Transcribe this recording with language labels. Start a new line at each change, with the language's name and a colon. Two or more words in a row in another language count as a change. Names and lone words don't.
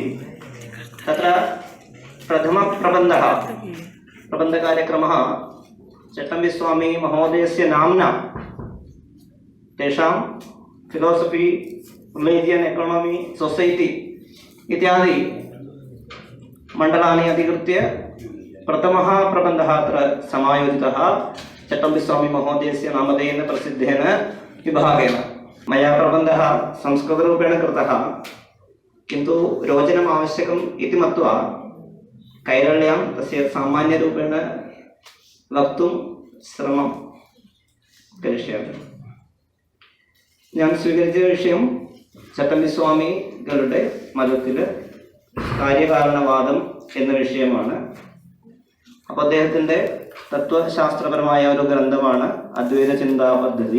Sanskrit: तत्र प्रथमप्रबन्धः प्रबन्धकार्यक्रमः चट्टम्बिस्वामी महोदयस्य नाम्ना तेषां
English: philosophy, religion, economy, society
Sanskrit: इत्यादि मण्डलानि अधिकृत्य प्रथमः प्रबन्धः अत्र समायोजितः चट्टम्बिस्वामी महोदयस्य नामधेयेन प्रसिद्धेन विभागेन। मया प्रबन्धः संस्कृतरूपेण कृतः, किन्तु रोचनम् आवश्यकम् इति मत्वा कैरल्यां तस्य सामान्यरूपेण वक्तुं ശ്രമം करिष्यामि।
Malayalam: ഞാൻ സ്വീകരിച്ച വിഷയം ചട്ടമ്പിസ്വാമികളുടെ മതത്തിൽ കാര്യകാരണവാദം എന്ന വിഷയമാണ്. അപ്പോൾ അദ്ദേഹത്തിൻ്റെ തത്വശാസ്ത്രപരമായ ഒരു ഗ്രന്ഥമാണ് അദ്വൈത ചിന്താ പദ്ധതി.